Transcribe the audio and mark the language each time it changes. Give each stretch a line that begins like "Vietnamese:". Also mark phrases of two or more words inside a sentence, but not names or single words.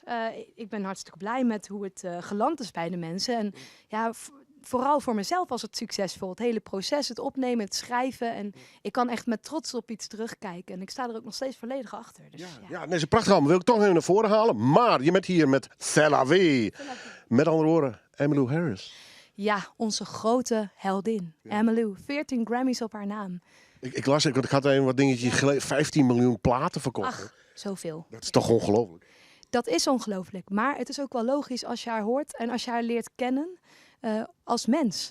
Dutch: Ik ben hartstikke blij met hoe het geland is bij de mensen. En ja, vooral voor mezelf was het succesvol. Het hele proces, het opnemen, het schrijven. En ik kan echt met trots op iets terugkijken. En ik sta er ook nog steeds volledig achter. Dus, ja, dat is een prachtig album. Wil ik toch even naar voren halen. Maar je bent hier met C'est la vie. Met andere woorden, Emmylou Harris. Ja, onze grote heldin. Emmylou, 14 Grammys op haar naam. Ik las, ik had even wat dingetjes gelezen. 15 miljoen platen verkocht. Ach, zoveel. Dat is toch ongelooflijk? Dat is ongelooflijk. Maar het is ook wel logisch als je haar hoort en als je haar leert kennen als mens.